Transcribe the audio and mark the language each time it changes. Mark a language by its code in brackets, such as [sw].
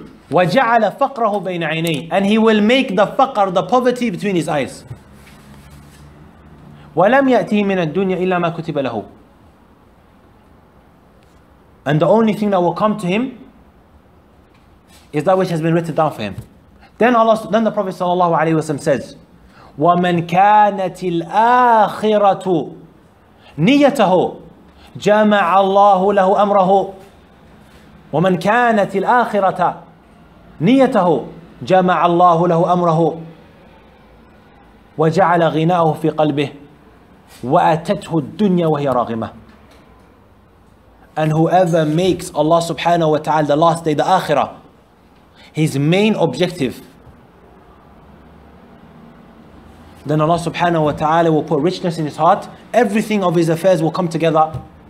[ar] وَجَعَلَ فَقْرَهُ بَيْنَ عَيْنَيْهِ, [en] and he will make the faqr, the poverty, between his eyes. [ar] وَلَمْ يَأْتِهِ مِنَ الدُّنْيَا إِلَّا مَا كُتِبَ لَهُ, [en] and the only thing that will come to him is that which has been written down for him. Then the Prophet ﷺ says, [ar] وَمَنْ كَانَتِ الْآخِرَةُ نِيَّتَهُ جَمَعَ اللَّهُ لَهُ أَمْرَهُ. وَمَنْ كَانَتِ الْآخِرَةَ نيته جمع الله له أمره وجعل غناءه في قلبه وأتته الدنيا وهي راغمة. [en] And whoever makes Allah subhanahu wa ta'ala the last day, the akhirah, his main objective, then Allah subhanahu wa ta'ala will put richness in his heart. Everything of his affairs will come together.